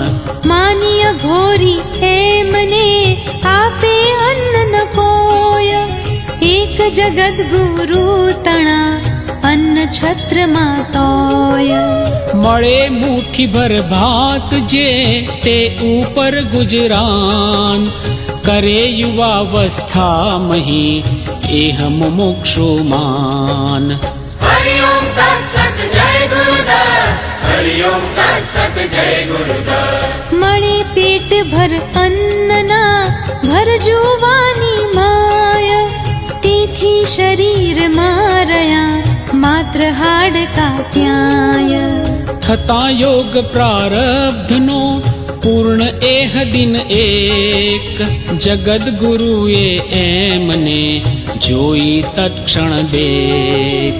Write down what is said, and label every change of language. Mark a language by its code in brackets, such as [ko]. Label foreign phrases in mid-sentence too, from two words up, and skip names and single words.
[gu] માન્ય ઘોરી એમને આપે અન્ન ન કોય, એક જગત ગુરુ તણા અન્ન છત્રમાં તોય. મળે મુઠ્ઠી ભર ભાત જે તે ઉપર ગુજરાન, કરે યુવાવસ્થા મહી એહ મુમુક્ષુમાન. [sa] हरिओम तत्सत जय गुरुदत्त, हरिओम तत्सत जय गुरुदत्त. [gu] મળે પેટ ભર અન્નના ભર જુવાની માય, તેથી શરીરમાં રહ્યા માત્ર હાડકા ત્યાંય. થતા યોગ પ્રારબ્ધનો પૂર્ણ એહ દિન એક, જગદગુરુએ એમને જોઈ તત્ક્ષણ દેખ.